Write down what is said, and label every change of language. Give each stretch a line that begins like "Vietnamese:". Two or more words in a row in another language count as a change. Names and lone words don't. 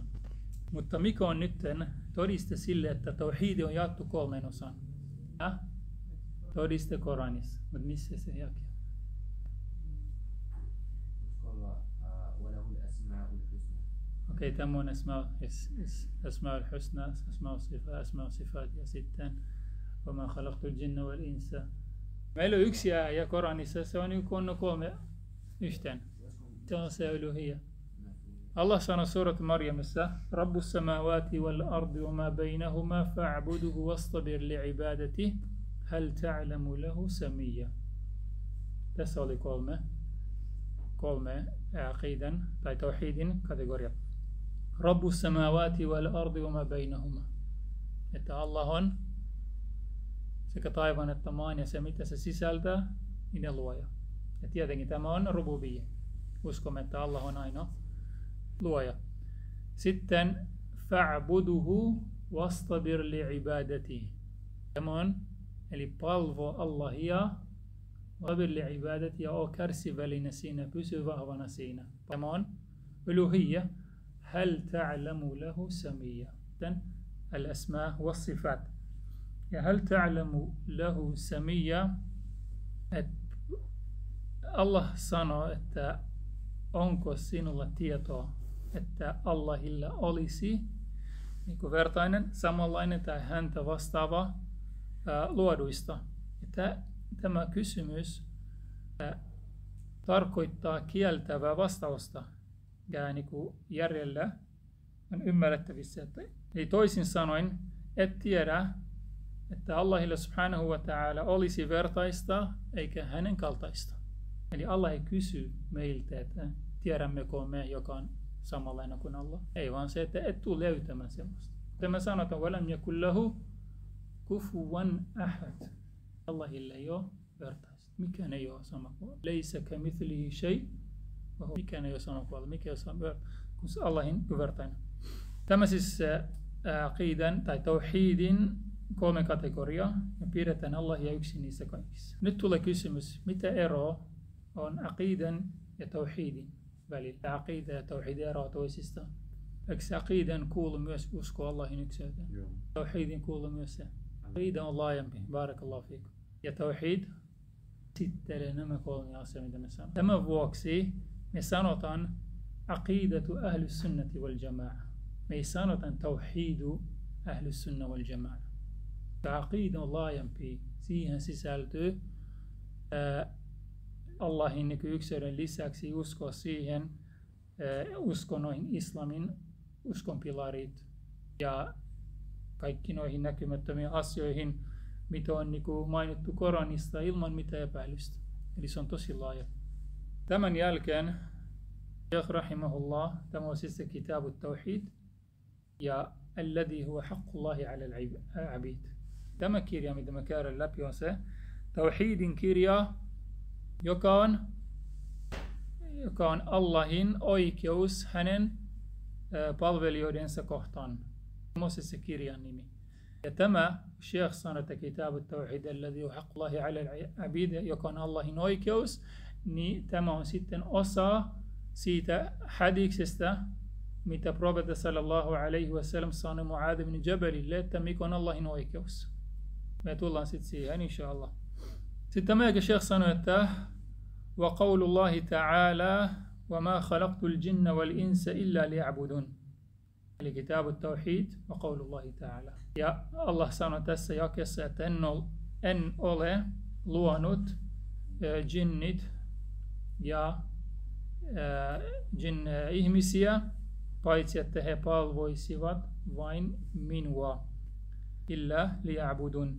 Finnish: Mutta mikä on nyt todiste sille, että tauhid on jaettu 3 osaan? Todiste Koranissa. Mutta missä se jakee? Okei, tämä on
Arabic: أسماء الحسنى, أسماء الصفات
Finnish: ja sitten
Arabic: وَمَا خَلَقْتُ الْجِنَّ وَالْإِنسَ.
Finnish: Meillä on yksi ääjä Koranissa, se on 3 yhteen. Se on se uluhiyya. Allah sanoo suurat Maryamissa,
Arabic: رب السماوات والأرض وما بينهما فاعبده واصطبر لعبادته هل تعلم له سميا.
Finnish: Tässä oli 3 aqidan tai tauhidin kategoriat.
Arabic: رب السماوات والأرض وما بينهما.
Finnish: Että Allah on sekä taivaan että maan ja se mitä se sisältää, niin ne luoja. Ja tietenkin tämä on rububiyya. Uskomme, että Allah on ainoa luoja.
Arabic: Sitten فاعبده واصطبر لعبادته.
Finnish: Tämä on, eli palvo Allahia,
Arabic: واصطبر لعبادته
Finnish: ja ole kärsivällinen siinä, pysy vahvana siinä. Tämä on uluhiyya.
Arabic: هل تعلم له سميا. Sitten الأسماء والصفات.
Finnish: Ja
Arabic: هل تعلم له سميا,
Finnish: että Allah sanoo, että onko sinulla tietoa, että Allahilla olisi vertainen, samanlainen tai häntä vastaava luoduista. Että tämä kysymys tarkoittaa kieltävää vastausta ja järjellä on ymmärrettävissä. Eli toisin sanoen, et tiedä, että Allahilla
Arabic: سبحانه وتعالى
Finnish: olisi vertaista eikä hänen kaltaista. Eli Allah ei kysy meiltä, että tiedämmekö me, joka on samanlainen kuin Allah. Ei vaan se, että et tule löytämään sellaista. Tämä sanotaan,
Arabic: وَلَمْ يَكُنْ لَهُ كُفُوًا أَحَدٍ.
Finnish: Allahilla ei ole vertaista. Mikään ei ole sama kuin Allah.
Arabic: لَيْسَ كَمِثْلِهِ شَيْءٍ.
Finnish: Mikään ei ole sama kuin Allah. Mikään ei ole sama kuin Allahin vertainen. Tämä siis aqidan tai tauhidin 3 kategoriaa. Me pidetään Allahia yksin niissä kaikissa. Nyt tulee kysymys, mitä ero on aqidan ja tauhidin välillä. Aqida ja tauhid eroa toisistaan. Eikö aqidan kuulu myös usko Allahin ykseyteen? Tauhidin kuulu myös se. Aqida on laajempi.
Arabic: بارك الله فيكم.
Finnish: Ja tauhid käsittelee nämä kolme asiaa, mitä me sanotaan. Tämän vuoksi me sanotaan
Arabic: عقيدة أهل السنة والجماعة.
Finnish: Me ei sanota
Arabic: توحيد أهل السنة والجماعة.
Finnish: Aqida on laajempi. Siihen sisältyy Allahin yksilön lisäksi uskoa siihen, usko noihin islamin uskonpilarit ja kaikki noihin näkymättömiin asioihin, mitä on mainittu Koranista ilman mitään epäilystä. Eli se on tosi laaja. Tämän jälkeen Shaykh rahimahullah, tämä on siis se
Arabic: كتاب التوحيد ja الذي هو حق الله على العبيد.
Finnish: Tämä kirja, mitä me käydään läpi, on se tauhidin kirja, joka on Allahin oikeus hänen palvelijoidensa kohtaan. Tämä on se kirjan nimi. Ja tämä Sheikh sanoi, että
Arabic: كتاب التوحيد الذي هو حق الله على العبيد,
Finnish: joka on Allahin oikeus, niin tämä on sitten osa siitä hadiksestä, mitä profeetta
Arabic: صلى الله عليه وسلم
Finnish: sanoi Mu'adh ibn Jabalille, että mikä on Allahin oikeus. Me tullaan sitten siihen, inshallah. Sitten tämä Sheikh sanoi, että
Arabic: وقول الله تعالى وما خلقت الجن والإنس إلا ليعبدون. كتاب التوحيد وقول الله تعالى.
Finnish: Ja Allah sanoi tässä jakeessa, että en ole luonut jinnit ja ihmisiä, paitsi että he palvoisivat vain minua,
Arabic: إلا ليعبدون.